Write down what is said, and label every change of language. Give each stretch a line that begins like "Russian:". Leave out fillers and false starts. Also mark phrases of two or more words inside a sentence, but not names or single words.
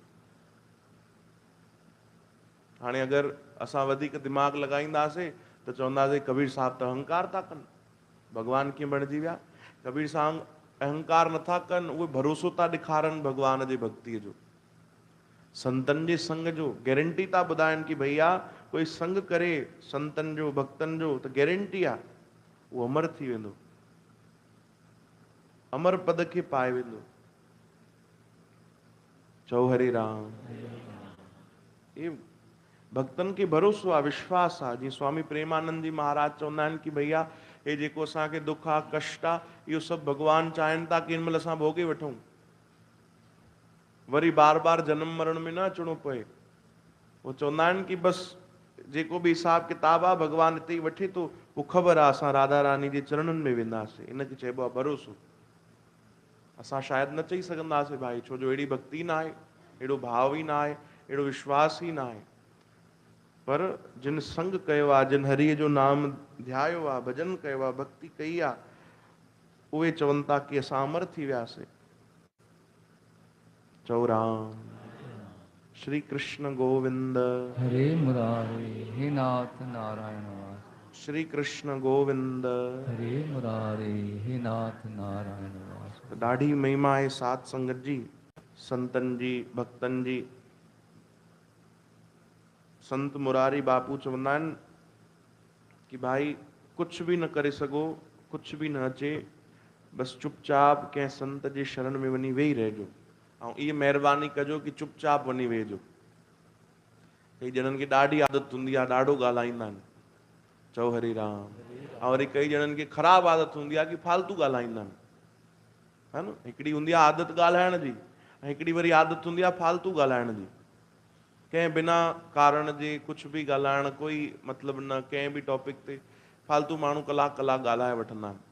Sindhi: हाणे अगरि असां वधीक दिमाग़ लॻाईंदासीं त तो चवंदासीं कबीर साहब तो अहंकार था कन, भगवान कीअं बणिजी विया। कबीर साहब अहंकार नथा कन, उहे भरोसो था ॾेखारनि भगवान जी भक्तिअ जो, संतन जे संग जो। गारंटी था ॿुधाइनि कि भैया कोई संग करे संतन जो भक्तन जो त गारंटी आहे उहो अमर थी वेंदो, अमर पद खे पाए वेंदो। चओ हरे राम। ये भक्तन खे भरोसो आहे, विश्वास आहे। जीअं स्वामी प्रेमानंद जी महाराज चवंदा आहिनि कि भैया हे जेको असांखे दुख आहे, कष्ट आहे, इहो सभु भगवान चाहिनि था कि हिन महिल असां भोगे वठूं, वरी बार बार जन्म मरण में न अचणो पए। वो चवंदा आहिनि कि बसि जेको बि हिसाब किताब आहे भगवान हिते ई वठे थो, पोइ ख़बर आहे असां राधा रानी जे चरणनि में वेंदासीं। इनखे चइबो आहे भरोसो। असां शायदि न चई सघंदासीं भाई, छो जो अहिड़ी भक्ति न आहे, अहिड़ो भाव ई न आहे, अहिड़ो विश्वास ई न आहे। पर जिन संग कयो आहे, जिन हरिअ जो नाम ध्यायो आहे, भजन कयो आहे, भक्ति कई आहे, उहे चवनि था कि असां अमर थी वियासीं। चओ राम। श्री कृष्ण गोविंद हरे मुरारे, हे नाथ नारायण वास। श्री कृष्ण गोविंद हरे मुरारे, हे नाथ नारायण वास। ॾाढी महिमा आहे साध संगत जी, संतन जी, भक्तन जी। संत मुरारी बापू चवंदा आहिनि कि भाई कुछ भी न करे सघो, कुछ भी न अचे, बसि चुपचाप कंहिं संत जे शरण में वञी वेही रहिजो, ऐं इहा महिरबानी कजो कि चुपचाप वञी वेहिजो। कई ॼणनि खे ॾाढी आदत हूंदी आहे, ॾाढो ॻाल्हाईंदा आहिनि। चओ हरे राम। ऐं वरी कई ॼणनि खे ख़राबु आदत हूंदी आहे कि फालतू ॻाल्हाईंदा आहिनि, है न। हिकिड़ी हूंदी आहे आदत ॻाल्हाइण जी, ऐं हिकिड़ी वरी आदत हूंदी आहे फालतू ॻाल्हाइण जी। कंहिं बिना कारण जे कुझु बि ॻाल्हाइण, कोई मतिलबु न, कंहिं बि टॉपिक ते फालतू माण्हू कलाक कलाक ॻाल्हाए वठंदा आहिनि।